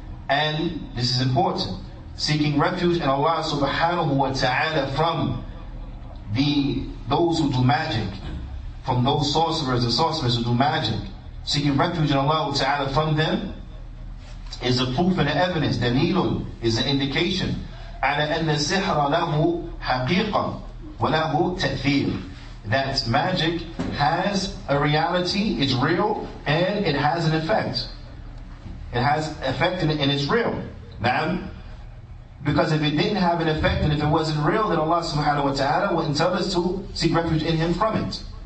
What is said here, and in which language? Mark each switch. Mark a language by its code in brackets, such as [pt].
[en] And this is important, seeking refuge in Allah subhanahu wa ta'ala from those who do magic, from those sorcerers who do magic. Seeking refuge in Allah ta'ala from them is a proof and an evidence. Dalilun is an indication. [ar] على أن السحر له حقيقة وله تأثير. [en] That magic has a reality, it's real, and it has an effect. It has effect and it's real. Now, because if it didn't have an effect and if it wasn't real, then Allah subhanahu wa ta'ala wouldn't tell us to seek refuge in Him from it.